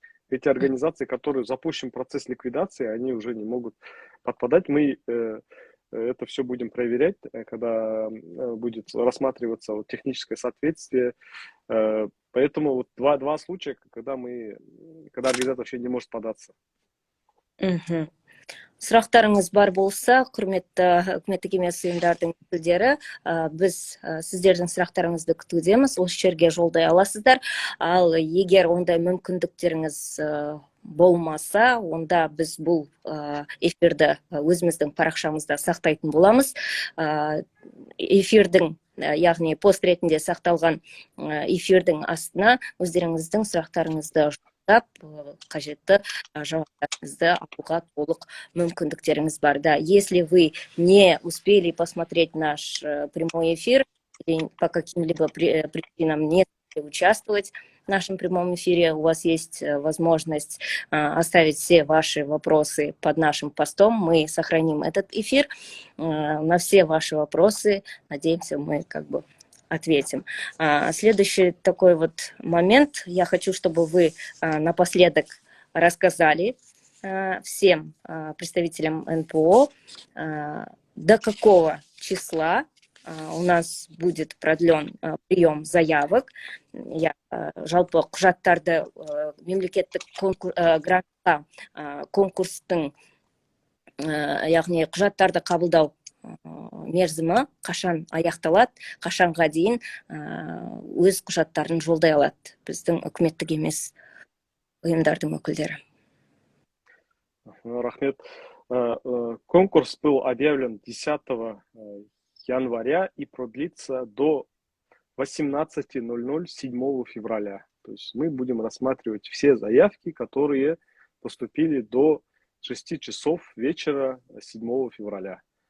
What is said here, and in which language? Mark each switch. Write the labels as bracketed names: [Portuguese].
[Russian] Эти организации, которые запущен процесс ликвидации, они уже не могут подпадать. Мы это все будем проверять, когда будет рассматриваться вот техническое соответствие. Поэтому вот два случая, когда организатор вообще не может податься. Мгм. [Kazakh] Сұрақтарыңыз бар болса, құрметті үкіметтік емес ұйымдардың өкілдері, біз сіздердің сұрақтарыңызды күтудеміз, осы жерге жолдай аласыздар. Ал егер ондай мүмкіндіктеріңіз болмаса, онда біз бұл эфирді өзіміздің парақшамызда сақтайтын боламыз. Эфирдің, яғни пост ретінде сақталған эфирдің астына өздеріңіздің сұрақтарыңызды қажетті жауаптарыңызды алуға толық мүмкіндіктеріңіз бар. [Russian] Да, если вы не успели посмотреть наш прямой эфир или по каким-либо причинам не участвовать в нашем прямом эфире, у вас есть возможность оставить все ваши вопросы под нашим постом. Мы сохраним этот эфир. На все ваши вопросы, надеемся, мы ответим. Следующий такой вот момент. Я хочу, чтобы вы напоследок рассказали всем представителям НПО, до какого числа у нас будет продлен прием заявок. [Kazakh] Жалпы құжаттарды мемлекеттік грантқа конкурстың, яғни құжаттарды қабылдау мерзімі қашан аяқталады, қашанға дейін өз құжаттарын жолдай алады біздің үкіметтік емес ұйымдардың өкілдері. Рахмет. [Russian] Конкурс был объявлен 10 января и продлится до 18:00 7 февраля. То есть мы будем рассматривать все заявки, которые поступили до 6 часов вечера 7 февраля.